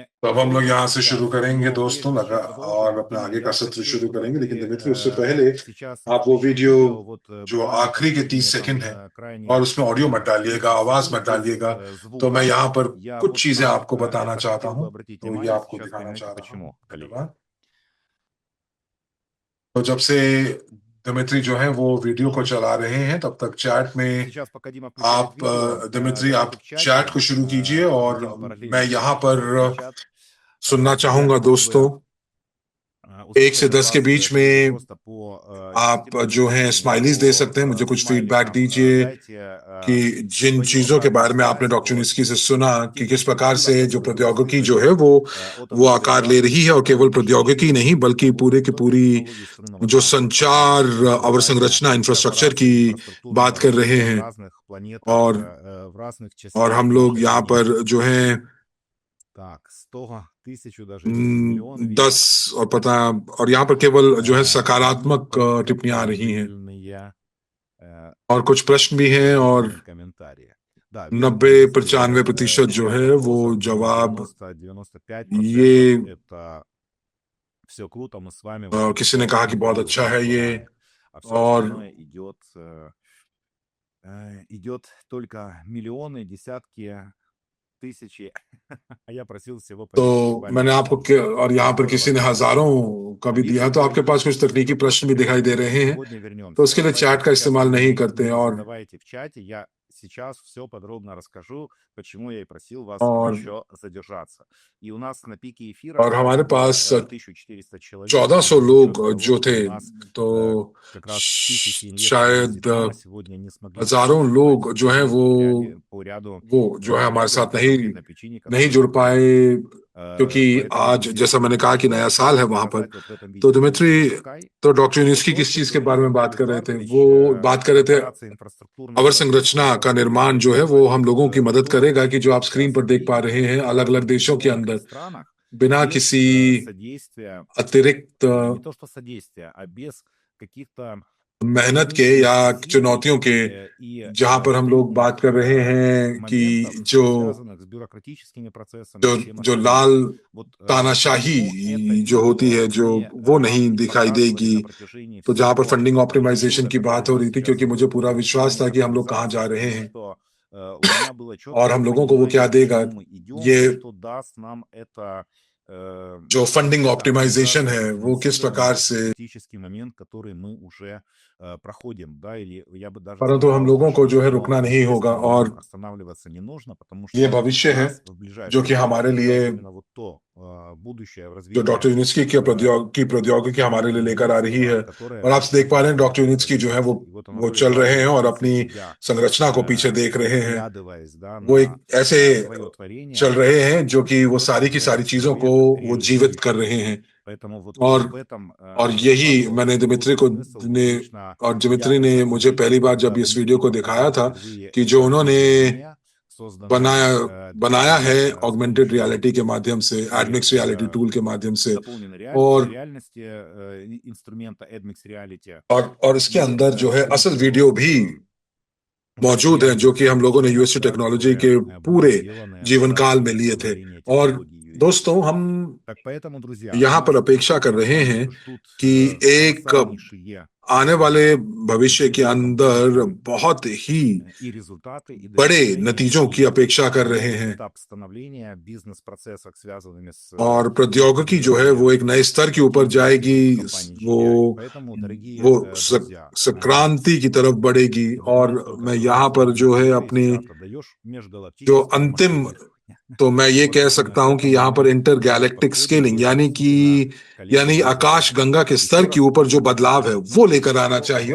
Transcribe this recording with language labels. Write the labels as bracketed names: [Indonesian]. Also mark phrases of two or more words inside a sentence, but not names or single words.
[Hindi] तो अब हम लोग यहाँ से [Russian] сейчас, [Hindi] शुरू करेंगे [Russian] но [Hindi] दोस्तों [Russian] прежде [Hindi] लगा [Russian] чем продолжим, [Hindi] और अपना आगे [Russian] Дима, [Hindi] का [Russian] я [Hindi] सत्र [Russian] хочу [Hindi] शुरू करेंगे, लेकिन [Russian] попросить, [Hindi] दिमित्री उससे पहले [Russian] сейчас [Hindi] आप वो [Russian] включить [Hindi] वीडियो [Russian] вот [Hindi] जो [Russian] буквально [Hindi] आखिरी के 30 [Russian] последние [Hindi] सेकंड [Russian] там [Hindi] है [Russian] крайне [Hindi] और उसमें ऑडियो मत डालिएगा, [Russian] 30 [Hindi] आवाज [Russian] секунд [Hindi] मत [Russian] без [Hindi] डालिएगा, तो [Russian] звука. [Hindi] मैं यहाँ पर [Russian] Я [Hindi] कुछ [Russian] вот [Hindi] चीजें [Russian] на [Hindi] आपको बताना [Russian] это [Hindi] चाहता [Russian] хотел бы [Hindi] हूँ, [Russian] обратить [Hindi] तो ये [Russian] внимание. [Hindi] आपको [Russian] Сейчас [Hindi] दिखाना [Russian] поймете [Hindi] चाहता हूँ. [Russian] почему, коллеги. [Hindi] धन्यवाद. तो जब से दिमित्री जो है वो वीडियो को चला रहे हैं, तब तक चैट में [Russian] Сейчас, пока Дима включает [Hindi] आप [Russian] видео, [Hindi] दिमित्री [Russian] давайте [Hindi] आप [Russian] в чате [Hindi] चैट को शुरू कीजिए और [Russian] будем параллельно [Hindi] मैं यहाँ [Russian] читать [Hindi] पर [Russian] русский чат. [Hindi] सुनना [Russian] Я [Hindi] चाहूंगा [Russian] хотел [Hindi] दोस्तों [Russian] бы [Hindi] 1 से [Russian] услышать от [Hindi] 10 के [Russian] вас, [Hindi] बीच [Russian] коллеги, [Hindi] में [Russian] просто по [Hindi] आप [Russian] действительно [Hindi] जो हैं [Russian] позитивным, [Hindi] स्माइलीज दे सकते हैं, मुझे [Russian] по [Hindi] कुछ फीडबैक [Russian] смайликам. [Hindi] दीजिए [Russian] Дайте [Hindi] कि जिन [Russian] свою [Hindi] चीजों के [Russian] обратную [Hindi] बारे में आपने [Russian] связь [Hindi] डॉक्टर [Russian] от [Hindi] निस्की से सुना कि [Russian] тех [Hindi] किस प्रकार [Russian] перспективах, [Hindi] से जो [Russian] которые вы [Hindi] प्रौद्योगिकी जो [Russian] услышали [Hindi] है [Russian] от [Hindi] वो [Russian] Анатолия [Hindi] आकार ले रही है, और [Russian] Ивановича, [Hindi] केवल [Russian] точнее, [Hindi] प्रौद्योगिकी नहीं बल्कि [Russian] вот [Hindi] पूरे की [Russian] только [Hindi] पूरी [Russian] технологии струнного [Hindi] जो [Russian] транспорта, [Hindi] संचार [Russian] создание [Hindi] अवसंरचना इंफ्रास्ट्रक्चर की [Russian] корпорации [Hindi] बात कर रहे [Russian] инфраструктурного [Hindi] हैं, [Russian] развития в разных планетах, [Hindi] और [Russian] в разных [Hindi] और [Russian] частях [Hindi] हम लोग [Russian] нашей [Hindi] यहाँ [Russian] планеты. [Hindi] पर जो है [Russian] Так, 100, 1000 даже, миллион видео. [Hindi] 10 और पता और यहाँ पर केवल जो है [Russian] И [Hindi] सकारात्मक [Russian] только [Hindi] टिप्पणियां आ रही हैं, [Russian] положительные [Hindi] और कुछ प्रश्न भी हैं, और [Russian] комментарии. Да, вижу 90-95% позитивных [Hindi] जो है वो [Russian] вопросов, [Hindi] जवाब [Russian] 90-95% [Hindi] ये [Russian] это все круто, мы с вами [Hindi] किसी ने कहा कि बहुत अच्छा है ये, [Russian] а все [Hindi] और [Russian] остальное идет только миллионы, десятки, тысячи. А я просил всего [Hindi] तो [Russian] поделиться с вами [Hindi] मैंने आपको और यहाँ पर [Russian] Здорово. [Hindi] किसी ने हजारों का भी दिया, तो आपके पास कुछ तकनीकी प्रश्न भी दिखाई दे रहे हैं, [Russian] Сегодня вернемся. [Hindi] तो उसके लिए [Russian] Давайте [Hindi] चैट का [Russian] сейчас [Hindi] इस्तेमाल नहीं [Russian] вы [Hindi] करते हैं, और [Russian] задавайте в чате. Я сейчас все подробно расскажу, почему я и просил вас [Hindi] और [Russian] еще задержаться. И у нас на пике эфира [Hindi] और हमारे [Russian] было [Hindi] पास [Russian] 1400 человек. [Hindi] 1400 [Russian] за [Hindi] लोग [Russian] счет того, [Hindi] जो [Russian] что [Hindi] थे, [Russian] у нас, [Hindi] तो [Russian] как раз 1000 инвесторов [Hindi] शायद [Russian] из Вьетнама сегодня не смогли [Hindi] हजारों [Russian] присутствовать [Hindi] लोग जो हैं [Russian] по ряду [Hindi] वो जो है हमारे साथ [Russian] по конкретной [Hindi] नहीं [Russian] причине, которую [Hindi] जुड़ पाए, क्योंकि [Russian] поэтому [Hindi] आज [Russian] беседу [Hindi] जैसा मैंने कहा कि नया साल है वहां पर. [Russian] показать вот в этом [Hindi] तो [Russian] видео. [Hindi] दिमित्री, [Russian] Запускай. [Hindi] तो डॉक्टर यूनिस्की [Russian] Вот [Hindi] किस [Russian] то, [Hindi] चीज [Russian] что [Hindi] के बारे में [Russian] говорил [Hindi] बात कर रहे थे, [Russian] Анатолий [Hindi] वो [Russian] Эдуардович, [Hindi] बात कर रहे थे [Russian] корпорация инфраструктурного [Hindi] अवसंरचना का [Russian] транспорта [Hindi] निर्माण जो है वो हम लोगों की मदद करेगा कि जो आप स्क्रीन पर देख पा रहे हैं अलग अलग देशों के अंदर बिना [Russian] без [Hindi] किसी [Russian] содействия, [Hindi] अतिरिक्त [Russian] не то что содействия, а без каких-то [Hindi] मेहनत के या चुनौतियों के, जहां पर हम लोग बात कर रहे हैं कि जो जो लाल तानाशाही जो होती है जो वो नहीं दिखाई देगी, तो जहां पर [English] funding optimization [Hindi] की बात हो रही थी, क्योंकि मुझे पूरा विश्वास था कि हम लोग कहाँ जा रहे हैं और हम लोगों को वो क्या देगा, ये जो [English] funding optimization [Hindi] है वो किस प्रकार से, [Russian] критический момент, который мы уже проходим, да, или я бы даже [Hindi] परंतु हम [Russian] сказал, [Hindi] लोगों को जो है [Russian] что [Hindi] रुकना नहीं होगा [Russian] критическим [Hindi] और [Russian] моментом останавливаться не нужно, потому [Hindi] ये [Russian] что [Hindi] भविष्य है [Russian] нас в [Hindi] जो [Russian] ближайшее [Hindi] कि हमारे [Russian] время [Hindi] लिए, [Russian] ждет именно вот то будущее в [Hindi] जो [Russian] развитии [Hindi] डॉक्टर यूनिस्की की प्रौद्योगिकी हमारे लिए लेकर आ रही है। [Russian] которое [Hindi] और आप देख पा रहे हैं [Russian] будет [Hindi] डॉक्टर यूनिस्की जो है [Russian] развиваться. И вот оно [Hindi] वो चल रहे हैं और अपनी [Russian] себя, [Hindi] संरचना को पीछे देख रहे हैं। [Russian] оглядываясь, да, [Hindi] वो [Russian] на [Hindi] एक ऐसे [Russian] свое творение, [Hindi] चल रहे हैं जो कि वो सारी की [Russian] уже [Hindi] सारी चीजों को [Russian] человек [Hindi] वो जीवित [Russian] реализующий. [Hindi] कर रहे हैं। [Russian] Поэтому вот [Hindi] और [Russian] в этом [Hindi] और यही [Russian] вопрос. [Hindi] मैंने [Russian] И [Hindi] दिमित्री [Russian] тут [Hindi] को [Russian] смысл, [Hindi] ने [Russian] лично [Hindi] और [Russian] я [Hindi] दिमित्री ने [Russian] это [Hindi] मुझे [Russian] увидел, [Hindi] पहली बार [Russian] когда [Hindi] जब इस वीडियो को [Russian] Дмитрий [Hindi] दिखाया था [Russian] впервые [Hindi] कि जो उन्होंने [Russian] видео созданное, [Hindi] बनाया है [Russian] с [Hindi] ऑगमेंटेड [Russian] помощью [Hindi] रियलिटी के माध्यम से, एडमिक्स रियलिटी टूल के माध्यम से, [Russian] дополненной [Hindi] और [Russian] реальности инструмента AdMix Reality. [Hindi] और इसके अंदर जो है असल वीडियो भी मौजूद है जो कि हम लोगों ने यूएसटी टेक्नोलॉजी के पूरे जीवन काल में लिए थे। और दोस्तों, हम [Russian] Так поэтому, друзья, [Hindi] यहाँ पर [Russian] нас [Hindi] अपेक्षा कर रहे हैं [Russian] ждут [Hindi] कि एक [Russian] колоссальнейшие [Hindi] आने वाले भविष्य के अंदर बहुत ही [Russian] и результаты, и [Hindi] बड़े [Russian] достижения, [Hindi] नतीजों [Russian] и [Hindi] की अपेक्षा कर रहे [Russian] новый [Hindi] हैं। [Russian] этап становления бизнес-процессов, связанными с [Hindi] और प्रौद्योगिकी जो है वो एक नए स्तर के ऊपर जाएगी, [Russian] Поэтому, дорогие [Hindi] वो [Russian] друзья, [Hindi] सक्रांति की तरफ बढ़ेगी। और मैं यहाँ पर जो है अपनी जो अंतिम, तो मैं ये कह सकता हूं कि यहाँ पर [English] inter galactic scaling [Hindi] यानी आकाश गंगा के स्तर के ऊपर जो बदलाव है वो लेकर आना चाहिए।